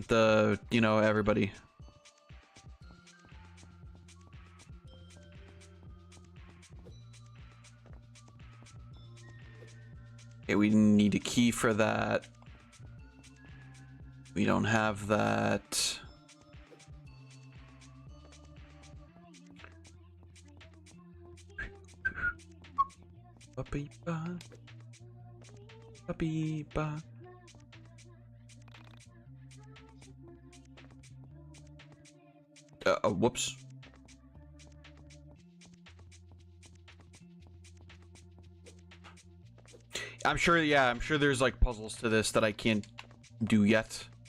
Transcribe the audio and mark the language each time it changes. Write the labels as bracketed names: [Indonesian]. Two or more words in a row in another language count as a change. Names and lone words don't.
[English] The, you know, everybody. Okay, we need a key for that. We don't have that. Ba-beep-ba. Ba-beep-ba. Whoops. I'm sure, yeah, I'm sure there's like puzzles to this that I can't do yet.